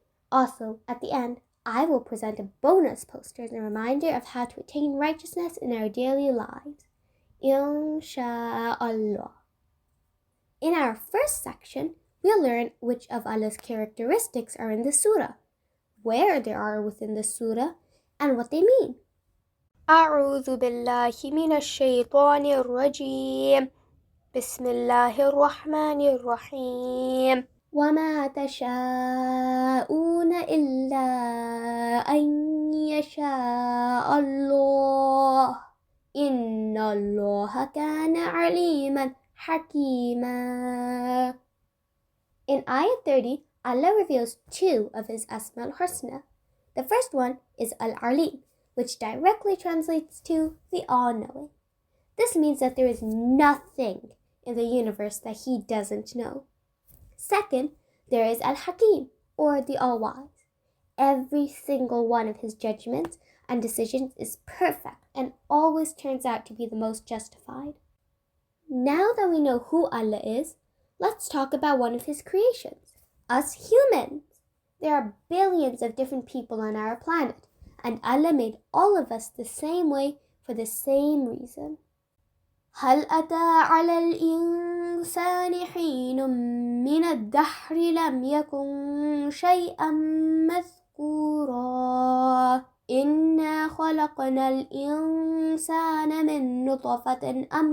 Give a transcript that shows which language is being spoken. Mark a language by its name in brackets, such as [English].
[English] Also, at the end, I will present a bonus poster as a reminder of how to attain righteousness in our daily lives. Insha'Allah. In our first section, we'll learn which of Allah's characteristics are in the surah, where they are within the surah, and what they mean. [Arabic] أعوذ بالله من الشيطان الرجيم بسم الله الرحمن الرحيم وما تشاءون إلا أن يشاء الله إن الله كان عليما حكيما. [English] In Ayah 30, Allah reveals 2 of His Asma al-Husna. The first one is Al-Alim, which directly translates to the all-knowing. This means that there is nothing in the universe that He doesn't know. Second, there is Al-Hakim, or the all-wise. Every single one of His judgments and decisions is perfect and always turns out to be the most justified. Now that we know who Allah is, let's talk about one of His creations, us humans. There are billions of different people on our planet, and Allah made all of us the same way for the same reason. [Arabic] هل أتى على الإنسان حين من الدهر لم يكن شيئا مذكورا إنا خلقنا الإنسان من نطفة